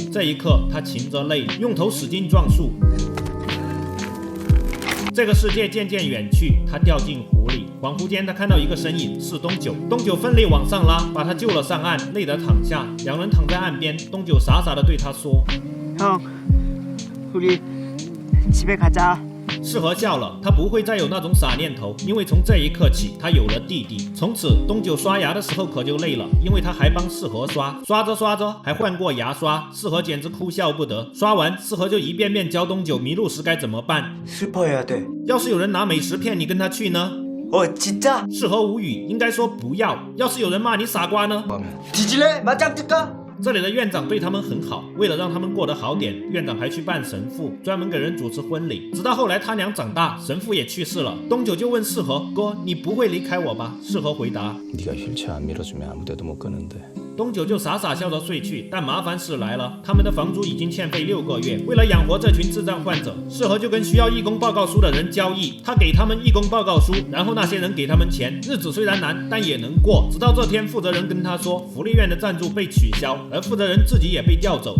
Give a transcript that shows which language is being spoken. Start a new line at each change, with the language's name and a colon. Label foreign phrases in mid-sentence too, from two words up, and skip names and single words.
Chinese: 这一刻，他噙着泪，用头使劲撞树。这个世界渐渐远去，他掉进湖里。恍惚间，他看到一个身影，是东九。东九奋力往上拉，把他救了上岸，累得躺下。两人躺在岸边，东九傻傻地对他说：“
Korean: 형, 우리 집에 가자.
Chinese: 世和笑了，他不会再有那种傻念头，因为从这一刻起，他有了弟弟。从此，东九刷牙的时候可就累了，因为他还帮世和刷，刷着刷着还换过牙刷，世和简直哭笑不得。刷完，世和就一遍遍教东九迷路时该怎么办。
Korean: 슬퍼해야 돼.
Chinese: 要是有人拿美食骗你跟他去呢？
Korean: 진짜?
Chinese: 世和无语，应该说不要。要是有人骂你傻瓜呢？
Korean: 뒤질래? 맞짱 뜰까?
Chinese: 这里的院长对他们很好，为了让他们过得好点，院长还去扮神父，专门给人主持婚礼。直到后来他娘长大，神父也去世了，东九就问世和哥：“你不会离开我吧？” 世和回答：“
Korean: 네가 휠체어 안 밀어주면 아무 데도 못 가는데.
Chinese: 东九就傻傻笑着睡去，但麻烦事来了，他们的房租已经欠费6个月。为了养活这群智障患者，世和就跟需要义工报告书的人交易，他给他们义工报告书，然后那些人给他们钱，日子虽然难，但也能过。直到这天，负责人跟他说，福利院的赞助被取消，而负责人自己也被调走。